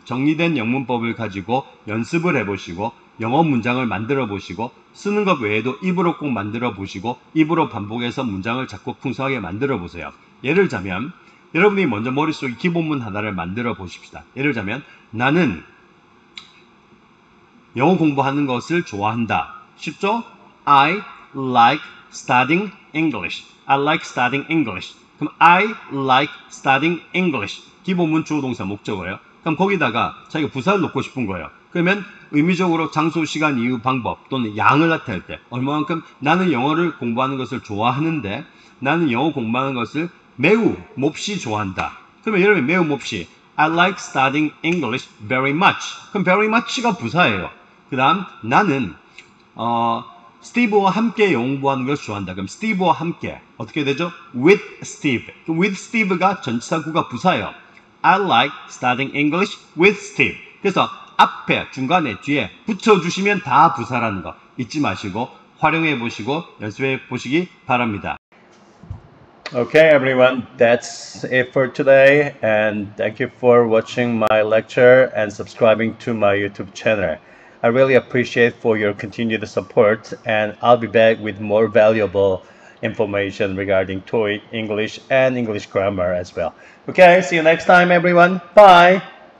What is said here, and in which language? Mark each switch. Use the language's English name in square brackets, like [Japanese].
[Korean] 정리된 영문법을 가지고 연습을 해보시고 영어 문장을 만들어 보시고 쓰는 것 외에도 입으로 꼭 만들어 보시고 입으로 반복해서 문장을 자꾸 풍성하게 만들어 보세요. 예를 들자면 여러분이 먼저 머릿속에 기본문 하나를 만들어 보십시다. 예를 들자면 나는 영어 공부하는 것을 좋아한다. 쉽죠? [English] I like studying English. I like studying English. 그럼 I like studying English. [Korean] 기본문 주어 동사 목적어예요. 그럼 거기다가 자기가 부사를 넣고 싶은 거예요. 그러면 의미적으로 장소, 시간, 이유, 방법 또는 양을 나타낼 때 얼마만큼 나는 영어를 공부하는 것을 좋아하는데 나는 영어 공부하는 것을 매우 몹시 좋아한다. 그러면 여러분 매우 몹시 [English] I like studying English very much. [Korean] 그럼 [English] very much [Korean] 가 부사예요. 그 다음 나는 스티브와 함께 영어 공부하는 걸 좋아한다. 그럼 스티브와 함께 어떻게 되죠? [English] With Steve. With Steve [Korean] 가 전치사구가 부사예요. [English] I like studying English with Steve. [Korean] 그래서 앞에, 중간에, 뒤에 붙여주시면 다 부사라는 거 잊지 마시고 활용해 보시고 연습해 보시기 바랍니다. [English] Okay, everyone, that's it for today, and thank you for watching my lecture and subscribing to my YouTube channel. I really appreciate for your continued support, and I'll be back with more valuable information regarding TOEIC, English, and English grammar as well. Okay, see you next time, everyone. Bye!